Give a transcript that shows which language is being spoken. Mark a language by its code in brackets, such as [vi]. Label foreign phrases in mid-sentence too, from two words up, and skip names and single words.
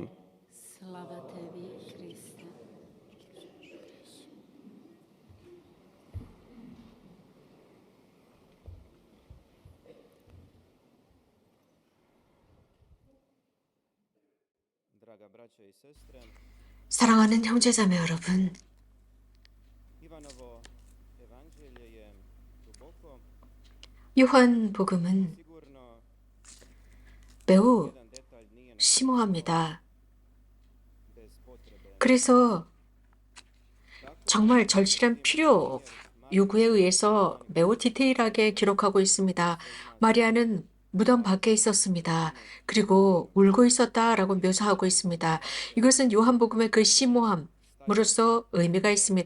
[hr] Slava tebi, Hriste. Draga braća i sestre, [ko] 사랑하는 형제자매 여러분, [hr] Ivanovo evanđelje je duboko, [ko] 요한복음은 [hr] sigurno [ko] 매우 [hr] jedan detalj nije [ko] 심오합니다. [hr] bez potrebe. [ko] 그래서 정말 절실한 필요 요구에 의해서 매우 디테일하게 기록하고 있습니다. 마리아는 무덤 밖에 있었습니다. 그리고 울고 있었다라고 묘사하고 있습니다. 이것은 요한복음의 그 심오함으로서 의미가 있습니다.